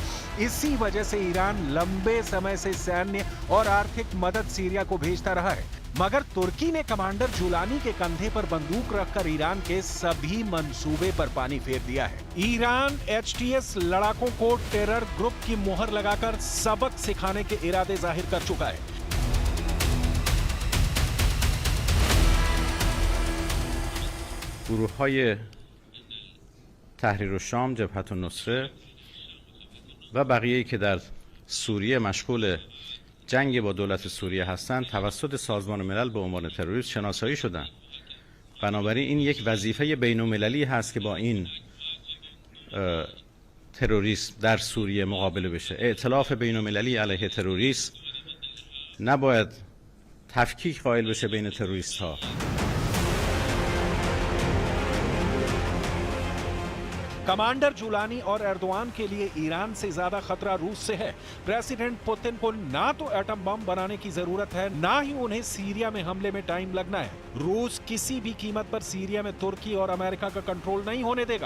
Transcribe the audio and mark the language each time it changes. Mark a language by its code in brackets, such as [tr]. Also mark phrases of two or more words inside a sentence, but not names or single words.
[hi] इसी वजह से ईरान लंबे समय से सैन्य और आर्थिक मदद सीरिया को भेजता रहा है। मगर तुर्की ने कमांडर जुलानी के कंधे पर बंदूक रखकर ईरान के सभी मंसूबे पर पानी फेर दिया है। ईरान HTS लड़ाकों को टेरर ग्रुप की मोहर लगाकर सबक सिखाने के इरादे जाहिर कर चुका है। [fa] گروه‌های تحریر الشام، جبهة النصره و بقیه‌ای که در سوریه مشغول جنگ با دولت سوریه هستند توسط سازمان ملل به عنوان تروریست شناسایی شدند. بنابراین این یک وظیفه بین‌المللی هست که با این تروریسم در سوریه مقابله بشه. ائتلاف بین‌المللی علیه تروریسم نباید تفکیک قائل بشه بین تروریست ها. [hi] कमांडर जुलानी और एर्दोआन के लिए ईरान से ज्यादा खतरा रूस से है। प्रेसिडेंट पुतिन को ना तो एटम बम बनाने की जरूरत है, ना ही उन्हें सीरिया में हमले में टाइम लगना है। रूस किसी भी कीमत पर सीरिया में तुर्की और अमेरिका का कंट्रोल नहीं होने देगा।